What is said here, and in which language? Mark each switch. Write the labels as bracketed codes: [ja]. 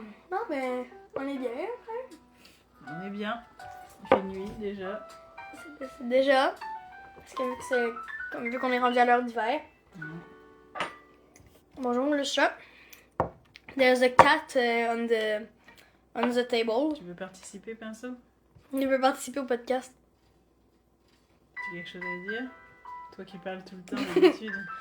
[fr] Non, mais on est bien. On est bien. Il fait nuit déjà. C'est déjà. Parce que c'est comme vu qu'on est rendu à l'heure d'hiver. Bonjour le chat. [en] There's a cat on the table. [fr] Tu veux participer, Pinceau? Il veut participer au podcast. Tu as quelque chose à dire? Toi qui parles tout le temps d'habitude.